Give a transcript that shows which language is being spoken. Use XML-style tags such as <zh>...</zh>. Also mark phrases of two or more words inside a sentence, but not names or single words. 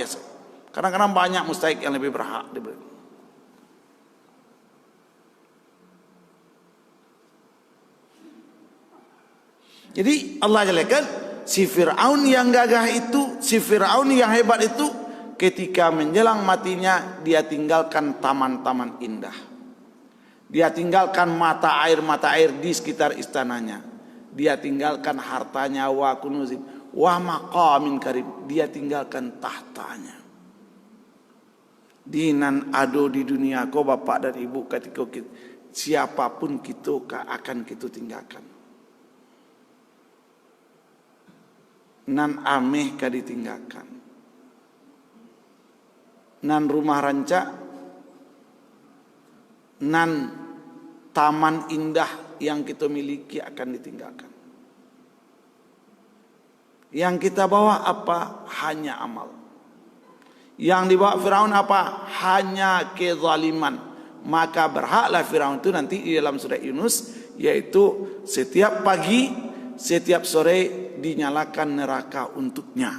<id>Kadang-kadang banyak mustahik yang lebih berhak diberi. Jadi Allah jelekan si Fir'aun yang gagah itu, si Fir'aun yang hebat itu, ketika menjelang matinya dia tinggalkan taman-taman indah. Dia tinggalkan mata air di sekitar istananya. Dia tinggalkan hartanya</id> <ar>وكنوز ومقام كريم,</ar> <id>dia tinggalkan tahtanya.</id> <min>Dinan ado di dunia ko</min> <id>bapak dan ibu ketika siapapun kita akan kita tinggalkan.</id> <min>Nan ameh ka ditinggalkan. Nan rumah rancak,</min> <id>nan taman indah yang kita miliki akan ditinggalkan. Yang kita bawa apa? Hanya amal. Yang dibawa Firaun apa? Hanya kezaliman. Maka berhaklah Firaun itu nanti di dalam surah Yunus, yaitu setiap pagi, setiap sore dinyalakan neraka untuknya.</id>